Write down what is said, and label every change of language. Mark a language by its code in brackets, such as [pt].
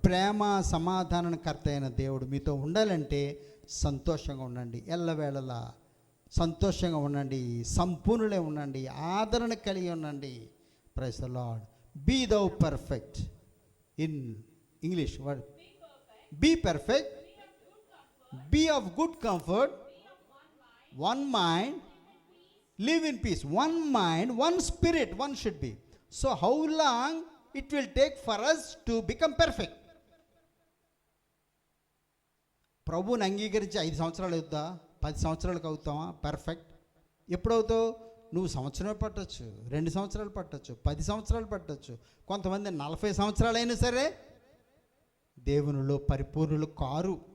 [te] ప్రేమ సమాధానకర్త అయిన దేవుడు మీతో ఉండాలంటే సంతోషంగా ఉండండి, ఎల్లవేళలా సంతోషంగా ఉండండి, సంపూర్ణులే ఉండండి, ఆదరణ కలిగి ఉండండి. [en] Praise the Lord. Be thou perfect in English word, be perfect, be of good comfort, one mind, live in peace, one mind, one spirit, one should be. So how long it will take for us to become perfect? [te] ప్రభువుని అంగీకరించి 5 సంవత్సరాలు అవుతా, 10 సంవత్సరాలకు అవుతావా perfect? ఎప్పుడవుతావు? నువ్వు సంవత్సరమే పట్టచ్చు, 2 సంవత్సరాలు పట్టచ్చు, 10 సంవత్సరాలు పట్టచ్చు, కొంతమంది 40 సంవత్సరాలైనా సరే దేవునిలో పరిపూర్ణులు కారు.